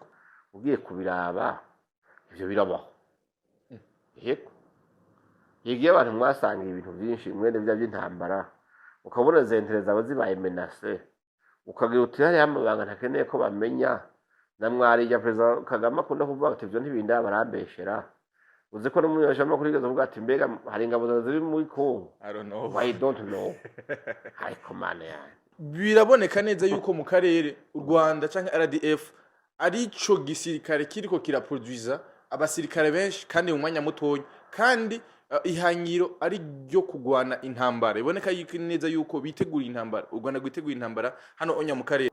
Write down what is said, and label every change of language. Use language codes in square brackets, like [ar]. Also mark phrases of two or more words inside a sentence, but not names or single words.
[rn] ugiye kubiraba ivyo birabaho yego yigiye abantu mwasanga ibintu byinshi mwene bya by'intambara ukabona zentere zawe zibaye menace ukagira uti hari amabanga ntakeneye ko bamenya na mwari ya president Kagame akunda kuvuga ati ivyo ntibinda barambeshera uzi ko n'umunyashamba kuri gazo vuga ati mbega hari ingabo ziri muri Kongo [en] I don't know [rn] ariko mane yani biraboneka neza yuko mu karere u Rwanda canke RDF arico gisirikare kiriko kiraproduiza abasirikare benshi kandi mu mwanya mutonya kandi ihangiro ari ryo kugwana intambara iboneka neza yuko bitegura intambara u Rwanda rwitegura intambara hano onya mu karere